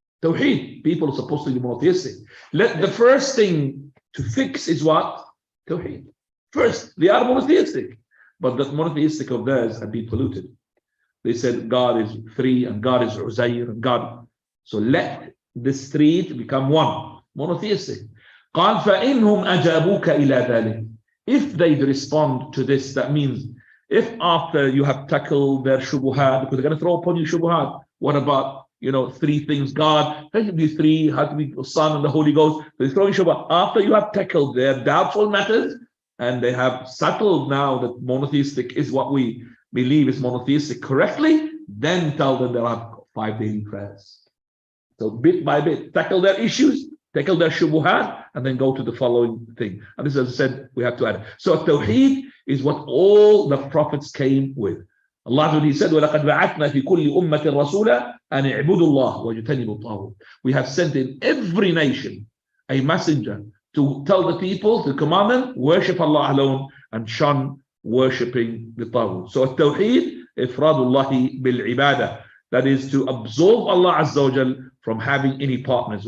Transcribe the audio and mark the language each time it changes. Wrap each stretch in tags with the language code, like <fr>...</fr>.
<en>Tawheed, people are supposed to be monotheistic. The first thing to fix is what? Tawheed. First, they are monotheistic, but the monotheistic of theirs have been polluted. They said God is 3 and God is Uzair and God. So let this 3 to become one, monotheistic.</en> <ar>قال فإنهم أجابوك إلى ذلك.</ar> <en>If they respond to this, that means if after you have tackled their Shubuhaat, because they're going to throw upon you Shubuhaat, what about 3 things? God, how can be 3? How can be the Son and the Holy Ghost? They throw in Shubuhaat. After you have tackled their doubtful matters, and they have settled now that monotheistic is what we believe is monotheistic correctly, then tell them there are 5 daily prayers. So bit by bit, tackle their issues, tackle their Shubuhaat, and then go to the following thing. And this, as I said, we have to add. So Tawheed is what all the prophets came with. Allah, he said,</en> <ar>وَلَقَدْ بَعَثْنَا فِي كُلِّ أُمَّةٍ رَسُولًا أَنِ اعْبُدُوا اللَّهَ وَاجْتَنِبُوا الطَّاغُوتَ.</ar> <en>We have sent in every nation a messenger to tell the people, to command them, worship Allah alone and shun worshipping the Taghut. So Tawheed, ifradullahi bil ibadah. That is to absolve Allah Azza wa Jal from having any partners.</en>